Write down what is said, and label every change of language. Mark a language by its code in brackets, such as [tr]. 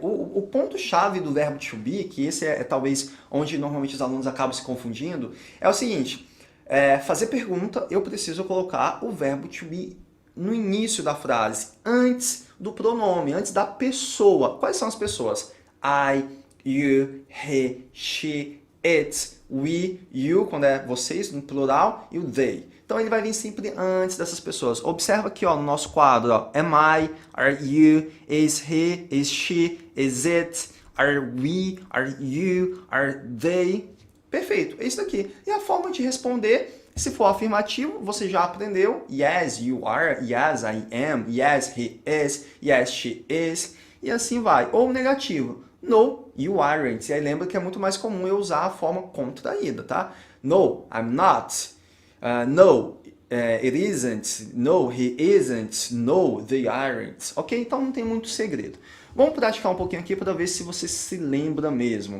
[pt] O ponto-chave do verbo to be, que esse é talvez onde normalmente os alunos acabam se confundindo, é o seguinte, fazer pergunta, eu preciso colocar o verbo to be no início da frase, antes do pronome, antes da pessoa. Quais são as pessoas? [en] I, you, he, she, it, we, you, [pt] quando é vocês, no plural, e o [en] they. [pt] Então ele vai vir sempre antes dessas pessoas. Observa aqui ó, no nosso quadro, ó, [en] am I, are you, is he, is she, is it, are we, are you, are they. [pt] Perfeito, é isso daqui. E a forma de responder, se for afirmativo, você já aprendeu. [en] Yes, you are, yes, I am, yes, he is, yes, she is, [pt] e assim vai. Ou negativo, [en] no, you aren't. [pt] E aí lembra que é muito mais comum eu usar a forma contraída, tá? [en] No, I'm not. No, it isn't. No, he isn't. No, they aren't. Ok? [pt] Então não tem muito segredo. Vamos praticar um pouquinho aqui para ver se você se lembra mesmo.